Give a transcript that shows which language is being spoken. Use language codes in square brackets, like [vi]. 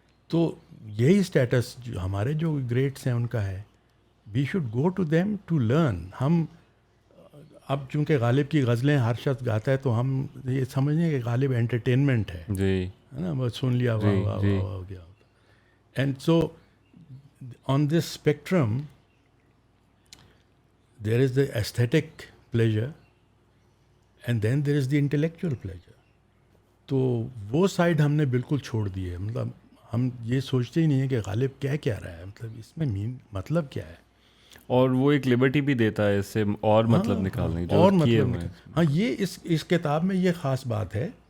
[ur] تو یہی اسٹیٹس جو ہمارے جو گریٹس ہیں ان کا ہے, [en] We should go to them to learn. [ur] ہم اب چونکہ غالب کی غزلیں ہر شخص گاتا ہے تو ہم یہ سمجھیں کہ غالب انٹرٹینمنٹ ہے, جی, ہے نا, بس سن لیا واہ ہو گیا. [en] And so on this spectrum there is the aesthetic pleasure and then there is the intellectual pleasure. [ur] تو وہ سائڈ ہم نے بالکل چھوڑ دی ہے. مطلب ہم یہ سوچتے ہی نہیں ہیں کہ غالب کیا رہا ہے, مطلب اس میں مطلب کیا ہے. اور وہ ایک لبرٹی بھی دیتا ہے اس سے اور مطلب نکالنے, اور مطلب. ہاں, یہ اس کتاب میں یہ خاص بات ہے